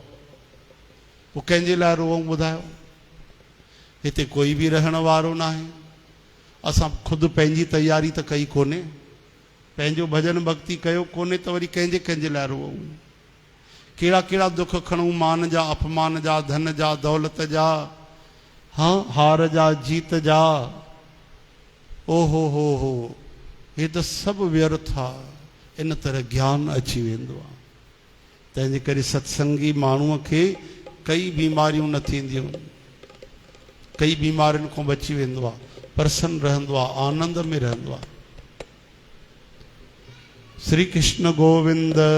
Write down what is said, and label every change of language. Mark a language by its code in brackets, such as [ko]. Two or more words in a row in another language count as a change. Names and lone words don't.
[sd] पोइ कंहिंजे लाइ रोऊं ॿुधायो? हिते कोई बि रहण वारो न आहे। असां ख़ुदि पंहिंजी तयारी त कई कोन्हे, पंहिंजो भजन भक्ति कयो कोन्हे, त वरी कंहिंजे लाइ रोऊं? कहिड़ा कहिड़ा दुख खणूं, मान जा, अपमान जा, धन जा, दौलत जा, हाँ, हार जा, जीत जा। ओ हो हे त सभु व्यर्थ आहे। इन तरह ज्ञान अची वेंदो आहे। तंहिंजे करे सत्संगी माण्हूअ खे कई बीमारियूं न थींदियूं, कई बीमारियुनि खां बची वेंदो आहे, प्रसन्न रहंदो आहे, आनंद में रहंदो आहे। श्री कृष्ण गोविंद।